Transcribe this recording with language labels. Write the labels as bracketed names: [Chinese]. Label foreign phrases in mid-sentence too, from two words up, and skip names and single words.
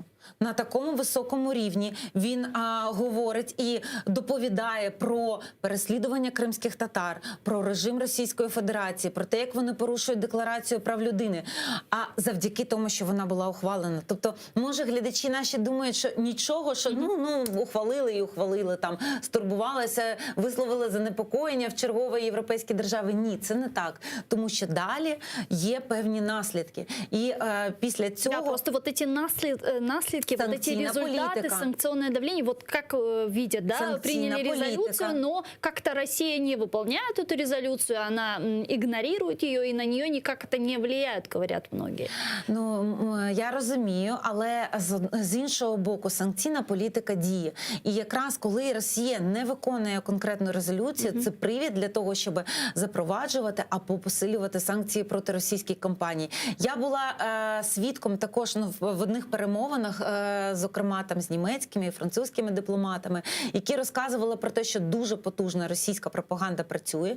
[Ukrainian] на такому високому рівні. Він говорить і доповідає про переслідування кримських татар, про режим Російської Федерації, про те, як вони порушують Декларацію прав людини, а завдяки тому, що вона була ухвалена. Тобто, може, глядачі наші думають, що нічого, що ухвалили і ухвалили, там, стурбувалися, висловили занепокоєння в черговій європейській державі. Ні, це не так. Тому що далі є певні наслідки. І після цього... [Russian] Да, просто вот эти наследки, вот эти результаты, политика. санкционное давление, вот как видят, да, [Ukrainian] Санкційна [Russian] приняли резолюцию, политика. но как-то Россия не выполняет эту резолюцию, она игнорирует ее, и на нее никак это не влияет, говорят многие. [Ukrainian] Ну, я розумію, але з іншого боку, санкційна політика діє. І якраз коли Росія не виконує конкретну резолюцію, це привід для того, щоб запроваджувати або посилювати санкції проти російських компаній. Я була свідком також в одних перемовинах, зокрема там з німецькими і французькими дипломатами, які розказували про те, що дуже потужна російська пропаганда працює.